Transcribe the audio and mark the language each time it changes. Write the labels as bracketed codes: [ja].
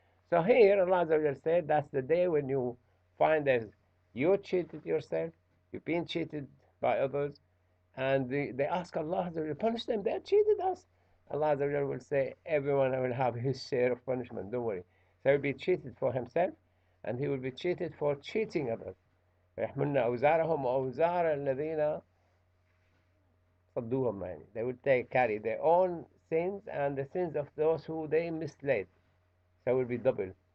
[en] So here Allah said, that's the day when you find that you cheated yourself, you've been cheated by others, and they ask Allah to punish them. They cheated us. Allah will say, everyone will have his share of punishment. Don't worry. So he'll be cheated for himself, and he will be cheated for cheating others. [ar] فيحملن أوزارهم وأوزار الذين صدوهم يعني. [en] They will carry their own sins and the sins of those who they misled. So it will be double.